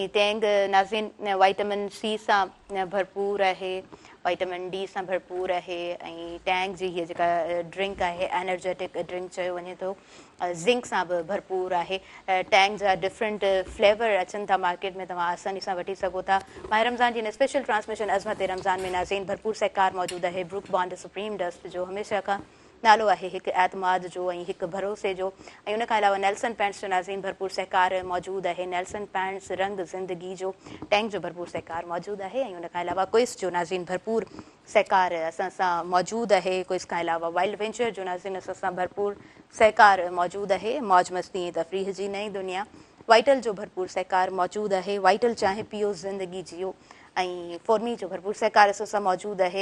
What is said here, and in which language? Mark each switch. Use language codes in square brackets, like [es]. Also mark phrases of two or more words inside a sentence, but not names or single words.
[sd] ऐं टैंग नाज़रीन वाइटामिन सी सां भरपूर आहे, वाइटामिन डी सां भरपूर आहे। ऐं टैंग जी हीअ जेका ड्रिंक आहे [en] energetic drink [sd] चयो वञे थो, ज़िंक सां बि भरपूर आहे। टैंग जा [en] different flavour [sd] अचनि था मार्केट में, तव्हां आसानी सां वठी सघो था। माह रमज़ान जी हिन [en] special transmission [sd] अज़मत रमज़ान में नाज़रीन भरपूर सहकार मौजूदु आहे ब्रूक बॉन्ड सुप्रीम डस्ट जो, हमेशह खां नालो आहे हिकु एतमाद जो ऐं हिकु भरोसे जो। ऐं उन खां अलावा नेल्सन पैंट्स जो नाज़रीन भरपूर सहकार मौजूदु आहे। नेल्सन पैंट्स रंग ज़िंदगी जो, टैंक जो भरपूर सहकार मौजूदु आहे। ऐं उन खां अलावा क्विस जो नाज़रीन भरपूर सहकार असां सां मौजूदु आहे। क्विस खां अलावा वाइल्ड वेंचर जो नाज़रीन असां सां भरपूर सहकार मौजूदु आहे। मौज मस्ती ऐं तफ़रीह जी नई दुनिया वाइटल जो भरपूर सहकार मौजूदु आहे। वाइटल चाहे पियो ज़िंदगी जियो। ऐं फॉर्मी जो भरपूर सहकार असां सां मौजूदु आहे।